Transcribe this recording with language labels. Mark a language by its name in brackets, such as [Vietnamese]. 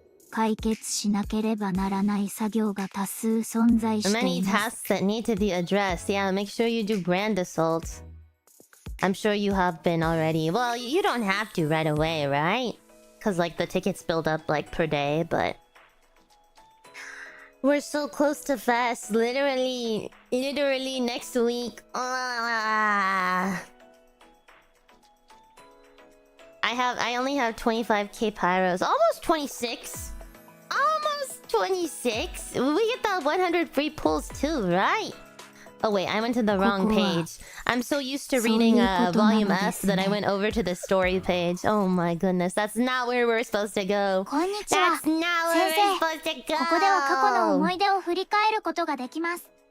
[Japanese] 解決しなければならない作業が多数存在してい [English] Many [Japanese] ます。 [English] tasks that need to be addressed. Yeah, make sure you do brand assaults. I'm sure you have been already. Well, you don't have to right away, right? Because like the tickets build up like per day, but we're so close to fest. Literally next week. I only have 25k pyros. Almost 26. Almost 26. We get the 100 free pulls too, right? Oh wait, I went to the wrong page. I'm so used to reading volume F that I went over to the story page. Oh my goodness, that's not where we're supposed to go. That's not where we're supposed to go. [Japanese] ここでは過去の思い出を振り返ることができます。